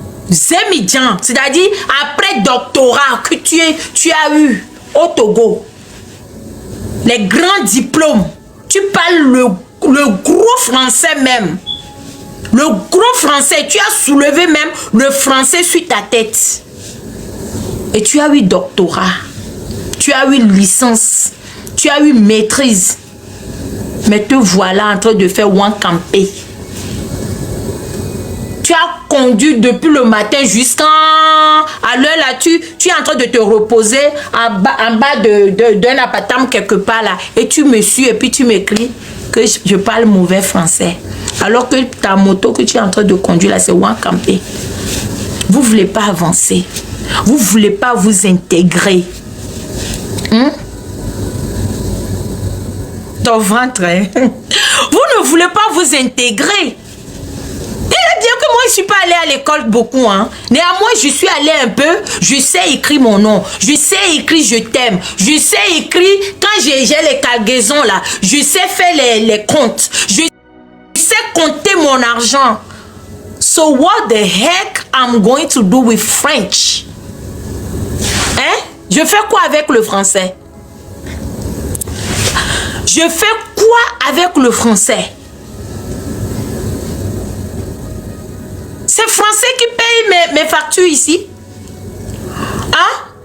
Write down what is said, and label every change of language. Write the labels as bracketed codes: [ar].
[fr] Zémidjan, c'est-à-dire après doctorat que tu as eu au Togo, les grands diplômes, tu parles le gros français même. Le gros français, tu as soulevé même le français sur ta tête. Et tu as eu doctorat, tu as eu licence, tu as eu maîtrise. Mais te voilà en train de faire Wankampé. Tu as conduit depuis le matin jusqu'à l'heure là, tu es en train de te reposer en bas d'un appartement quelque part là. Et tu me suis et puis tu m'écris que je parle mauvais français. Alors que ta moto que tu es en train de conduire là, c'est Wankampé. Vous ne voulez pas avancer. Vous ne voulez pas vous intégrer. Ton ventre, hein? Vous ne voulez pas vous intégrer. Il est bien que moi, je ne suis pas allée à l'école beaucoup. Hein. Néanmoins, je suis allée un peu. Je sais écrire mon nom. Je sais écrire je t'aime. Je sais écrire quand j'ai les cargaisons là. Je sais faire les comptes. Je sais compter mon argent. [en] So what the heck I'm going to do with French? Hein? [fr] Je fais quoi avec le français? Je fais quoi avec le français? C'est français qui paye mes factures ici. Hein?